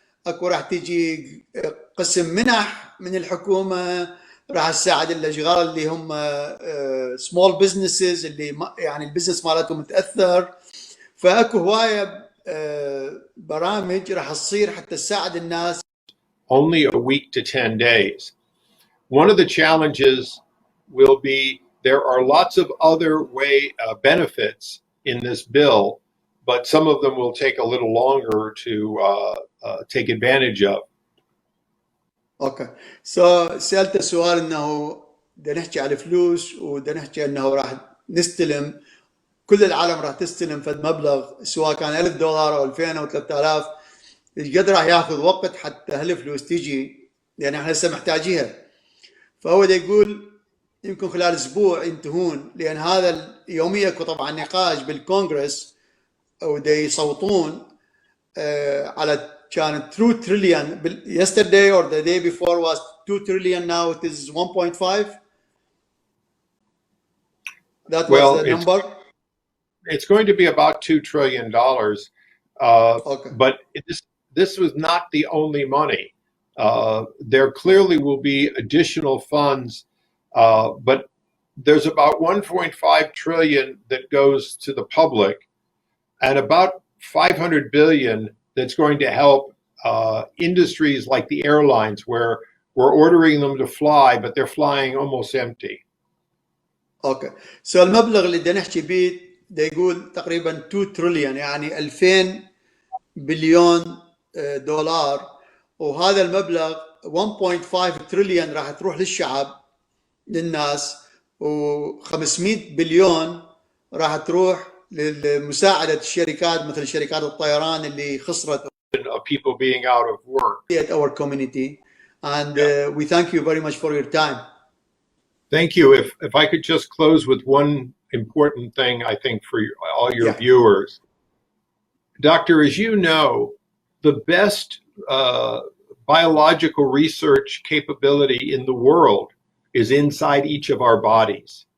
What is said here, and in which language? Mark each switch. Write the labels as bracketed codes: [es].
[ar] اكو راح تيجي قسم منح من الحكومه راح تساعد الاشغال اللي هم [en] small businesses [ar] اللي يعني البزنس مالتهم متاثر. فاكو هوايه برامج راح تصير حتى تساعد الناس. [en] Only a week to 10 days. One of the challenges will be there are lots of other benefits in this bill, but some of them will take a little longer to take advantage of. [ar] اوكي. سألت سؤال انه بدنا نحكي على الفلوس وبدنا نحكي انه راح نستلم، كل العالم راح تستلم فد مبلغ سواء كان $1000 او 2000 او 3000. ايش قد راح ياخذ وقت حتى هالفلوس تيجي، يعني احنا هسه محتاجيها. فهو دا يقول يمكن خلال اسبوع ينتهون، لان هذا يوميا اكو طبعا نقاش بالكونغرس ودا يصوتون على كان [en] 2 trillion yesterday or the day before was 2 trillion, now it is 1.5. That was the number. It's going to be about $2 trillion. Okay. But this was not the only money. There clearly will be additional funds, but there's about 1.5 trillion that goes to the public, and about 500 billion that's going to help industries like the airlines, where we're ordering them to fly, but they're flying almost empty. Okay. So [ar] المبلغ اللي بدنا نحكي بيه ده يقول تقريبا 2 تريليون، يعني 2000 بليون دولار. وهذا المبلغ 1.5 تريليون راح تروح للشعب للناس، و500 بليون راح تروح لمساعدة الشركات مثل شركات الطيران اللي خسرت. [en] People being out of work. At our community, and we thank you very much for your time. Thank you. If I could just close with one important thing, I think for all your viewers. Doctor, as you know, the best biological research capability in the world is inside each of our bodies.